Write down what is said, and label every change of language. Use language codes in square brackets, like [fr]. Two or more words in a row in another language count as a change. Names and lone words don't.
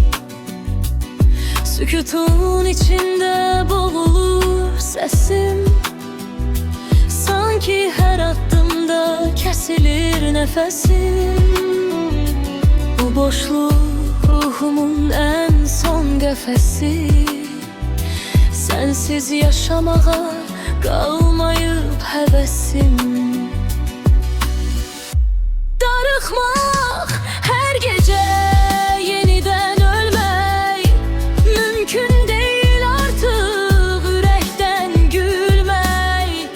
[tr] Sükutun içinde boğulur sesim. [az] Sanki her addımda kesilir nefesim. Bu boşluk ruhumun en son qəfəsi. Sensiz yaşamağa qalmayıb həvəsim. Darıxmaq, hər gecə yenidən ölmək. Mümkün deyil artıq ürəkdən gülmək.